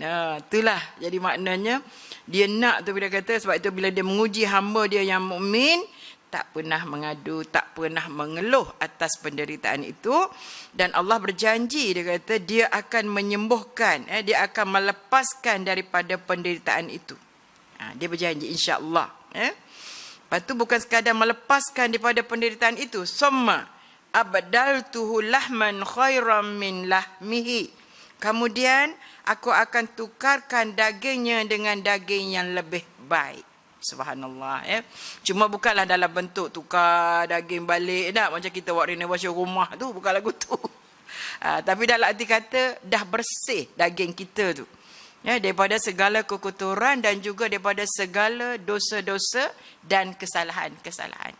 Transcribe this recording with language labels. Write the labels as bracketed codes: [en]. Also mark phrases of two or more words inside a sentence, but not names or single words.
[ms] Itulah jadi maknanya dia nak tu bila kata, sebab itu bila dia menguji hamba dia yang mukmin, tak pernah mengadu, tak pernah mengeluh atas penderitaan itu. Dan Allah berjanji, dia kata dia akan menyembuhkan, dia akan melepaskan daripada penderitaan itu. Dia berjanji insya-Allah. Lepas tu bukan sekadar melepaskan daripada penderitaan itu, [ar] ثم أبدلته لحما خيرا من لحمه. [ms] Kemudian aku akan tukarkan dagingnya dengan daging yang lebih baik. Subhanallah, ya. Cuma bukanlah dalam bentuk tukar daging balik nak macam kita buat renovasi rumah tu, bukan lagu tu. Tapi dalam arti kata dah bersih daging kita tu, ya, daripada segala kekotoran dan juga daripada segala dosa-dosa dan kesalahan-kesalahan.